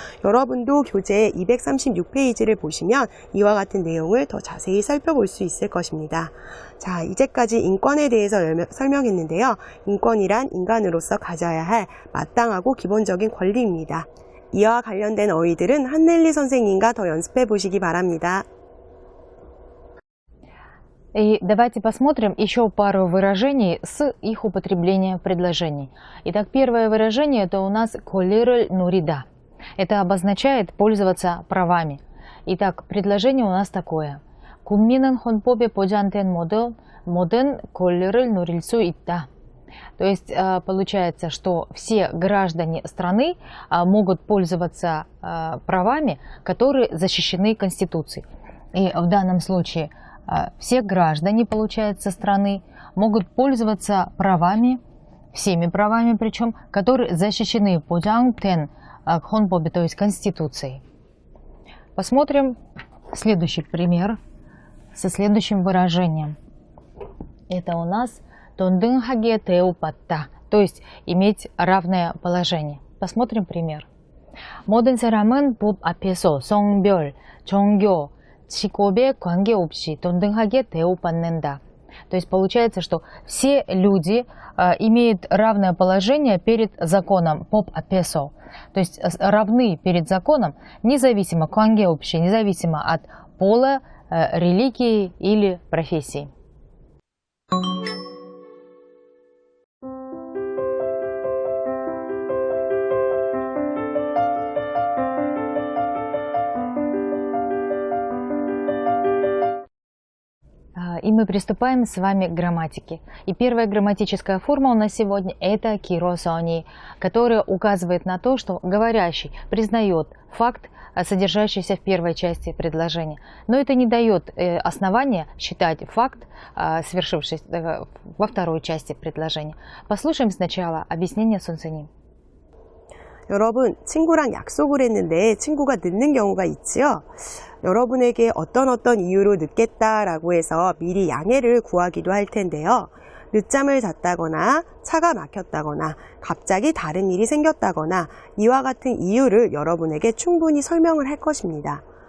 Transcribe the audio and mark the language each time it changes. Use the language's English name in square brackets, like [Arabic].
[Korean] 여러분도 교재 236페이지를 보시면 이와 같은 내용을 더 자세히 살펴볼 수 있을 것입니다. 자, 이제까지 인권에 대해서 설명했는데요. 인권이란 인간으로서 가져야 할 마땅하고 기본적인 권리입니다. 이와 관련된 어휘들은 한넬리 선생님과 더 연습해 보시기 바랍니다. [Russian] И давайте посмотрим еще пару выражений с их употреблением в предложении. Итак, первое выражение это у нас «коллираль нурида». Это обозначает пользоваться правами. Итак, предложение у нас такое. [Korean] 국민은 헌법에 보장된 모든 권리를 누릴 수 있다. [Russian] То есть получается, что все граждане страны могут пользоваться правами, которые защищены Конституцией. И в данном случае все граждане, получается, страны могут пользоваться правами, всеми правами причем, которые защищены [Korean] 보장된 헌법에, [Russian] то есть Конституцией. Посмотрим следующий пример со следующим выражением. Это у нас [Korean] 동등하게 대우받다, [Russian] то есть иметь равное положение. Посмотрим пример. [Korean] 모든 사람은 법 앞에서 성별, 종교, 직업에 관계없이 동등하게 대우받는다. [Russian] То есть получается, что все люди имеют равное положение перед законом, [Korean] 법 앞에서. [Russian] То есть равны перед законом, независимо, [Korean] 관계없이, [Russian] независимо от пола, религии или профессии. И мы приступаем с вами к грамматике. И первая грамматическая форма у нас сегодня это киросони, которая указывает на то, что говорящий признает факт, содержащийся в первой части предложения. Но это не дает основания считать факт, свершившийся во второй части предложения. Послушаем сначала объяснение 선생님. [Korean] 여러분, 친구랑 약속을 했는데 친구가 늦는 경우가 있지요. 여러분에게 어떤 이유로 늦겠다라고 해서 미리 양해를 구하기도 할 텐데요. 늦잠을 잤다거나 차가 막혔다거나 갑자기 다른 일이 생겼다거나 이와 같은 이유를 여러분에게 충분히 설명을 할 것입니다.